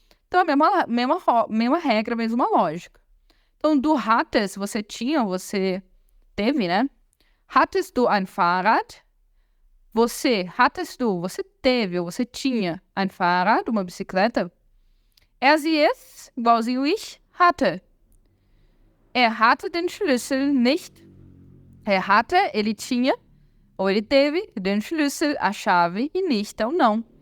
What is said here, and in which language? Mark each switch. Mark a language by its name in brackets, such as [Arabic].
[Portuguese] Então, a mesma regra, mesma lógica. Então, [German] du hattest, [Portuguese] você tinha, você teve, né? [German] Hattest du ein Fahrrad? Hattest du, [Portuguese] você teve, ou você tinha [German] ein Fahrrad, [Portuguese] uma bicicleta? [German] Er, sie, es, igualzinho ich, hatte. Er hatte den Schlüssel nicht. Er hatte, [Portuguese] ele tinha, ou ele teve, [German] den Schlüssel, [Portuguese] a chave, e nicht, ou não.